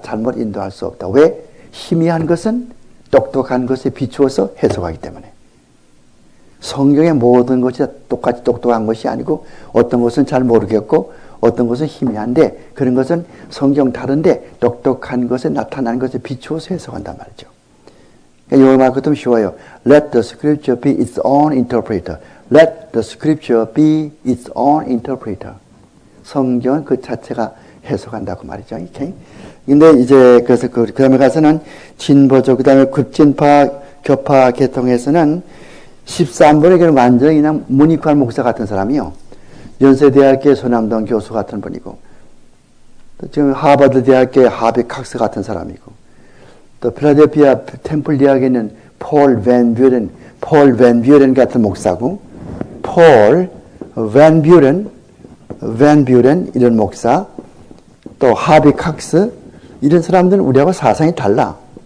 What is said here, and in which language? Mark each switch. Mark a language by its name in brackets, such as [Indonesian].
[Korean] 잘못 인도할 수 없다. 왜? 희미한 것은 똑똑한 것에 비추어서 해석하기 때문에. 성경의 모든 것이 똑같이 똑똑한 것이 아니고 어떤 것은 잘 모르겠고 어떤 것은 희미한데 그런 것은 성경 다른데 똑똑한 것에 나타나는 것에 비추어서 해석한단 말이죠. 그러니까 이 말도 좀 쉬워요. [English] Let the scripture be its own interpreter. Let the scripture be its own interpreter. [Korean] 성경은 그 자체가 해석한다고 말이죠. 이렇게. 근데 이제 그래서 그 다음에 가서는 진보적, 그 다음에 급진파, 교파 계통에서는 13번에게는 완전히 그냥 문익환 목사 같은 사람이요. 연세대학교 손남동 교수 같은 분이고, 또 지금 하버드 대학교 하비 칵스 같은 사람이고, 또 필라델피아 템플 대학에 있는 폴 밴 뷰렌 같은 목사고, 폴 밴 뷰렌 이런 목사, 또 하비 칵스 이런 사람들은 우리하고 사상이 달라.